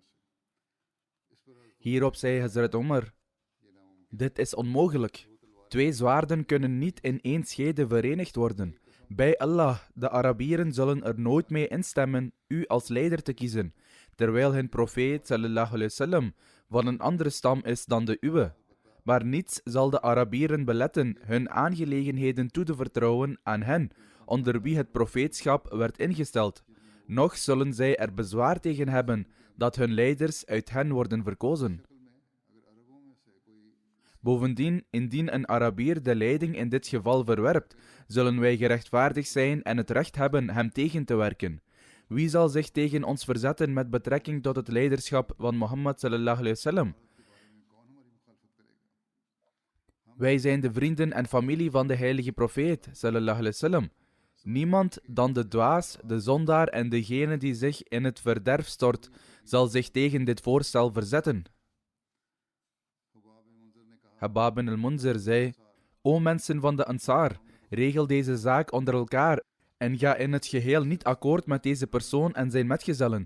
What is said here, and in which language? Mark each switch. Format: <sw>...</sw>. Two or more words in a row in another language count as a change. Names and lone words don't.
<nl>Hierop zei Hazrat Umar: dit is onmogelijk. Twee zwaarden kunnen niet in één schede verenigd worden. Bij Allah, de Arabieren zullen er nooit mee instemmen u als leider te kiezen, terwijl hun profeet</nl> <ar>صلى الله عليه وسلم</ar> <nl>van een andere stam is dan de uwe. Maar niets zal de Arabieren beletten hun aangelegenheden toe te vertrouwen aan hen, onder wie het profeetschap werd ingesteld. Nog zullen zij er bezwaar tegen hebben dat hun leiders uit hen worden verkozen. Bovendien, indien een Arabier de leiding in dit geval verwerpt, zullen wij gerechtvaardigd zijn en het recht hebben hem tegen te werken. Wie zal zich tegen ons verzetten met betrekking tot het leiderschap van Mohammed</nl> <ar>صلى الله عليه وسلم?</ar> <nl>Wij zijn de vrienden en familie van de heilige profeet</nl> <ar>صلى الله عليه وسلم.</ar> <nl>Niemand dan de dwaas, de zondaar en degene die zich in het verderf stort, zal zich tegen dit voorstel verzetten. Hubbab bin al-Mundhir zei: O mensen van de Ansar, regel deze zaak onder elkaar en ga in het geheel niet akkoord met deze persoon en zijn metgezellen.</nl>